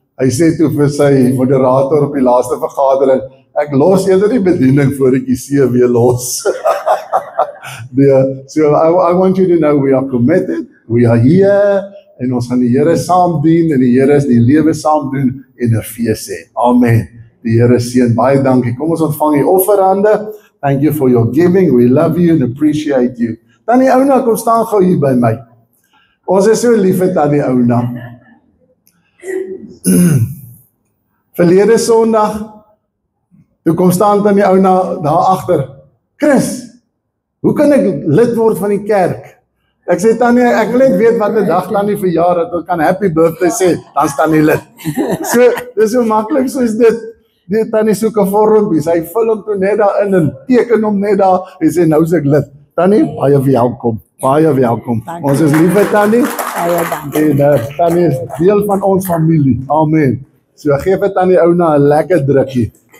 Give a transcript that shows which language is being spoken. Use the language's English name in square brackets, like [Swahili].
[Afrikaans] Hy sê toe vir sy moderator op die laaste vergadering, ek los eerder die bediening voor ek die CV los. [English] So I want you to know we are committed, we are here, [Afrikaans] en ons gaan die Here saam dien, en die Here is die lewe saam doen, en 'n fees hê. Amen. Die Here seën, baie dankie. Kom ons ontvang die offerhande. [English] Thank you for your giving, we love you and appreciate you. [Afrikaans] Tannie Ouna, kom staan gou hier by my. Ons is so lief vir Tannie Ouna. Verlede Sondag, toe kom staan Tannie Ouna daar agter. Chris, hoe kan ek lid word van die kerk? Ek sê Tannie, ek wil net weet wat 'n dag Tannie verjaar dat ons kan happy birthday sê, dan staan jy lid. So, dis so maklik soos dit. Die Tannie soek 'n vormpie, sy vul hom toe net daarin en teken hom net daar en sê nou is ek lid. Tannie, baie welkom. Baie welkom. Dankie. Ons is lief vir Tannie. Baie dankie. En Tannie is deel van ons familie. Amen. So gee vir Tannie Ouna 'n lekker drukkie.